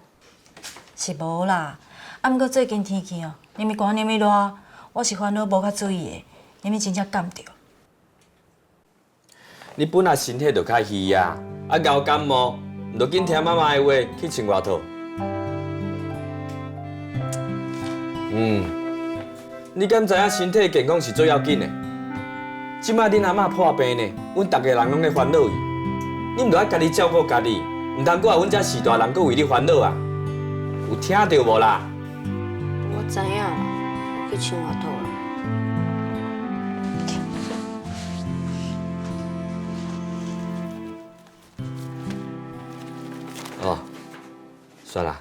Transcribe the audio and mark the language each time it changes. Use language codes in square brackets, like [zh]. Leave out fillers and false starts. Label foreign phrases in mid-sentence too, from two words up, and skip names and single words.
[nan] 是无啦，啊，毋过最近天气哦，连咪寒连咪热，我是烦恼无较注意的，连咪真正感着。你本来身体就较虚啊，啊，熬感冒， 唔着紧听妈妈的话去穿外套。你敢知影身体健康是最要紧的？即摆恁阿嬷破病呢，阮大家人拢咧烦恼伊，你唔着爱家己照顾家己，唔通搁啊阮遮士大人搁为你烦恼啊！有听到无啦？我知影啦，我去穿外套啦。哦，算啦。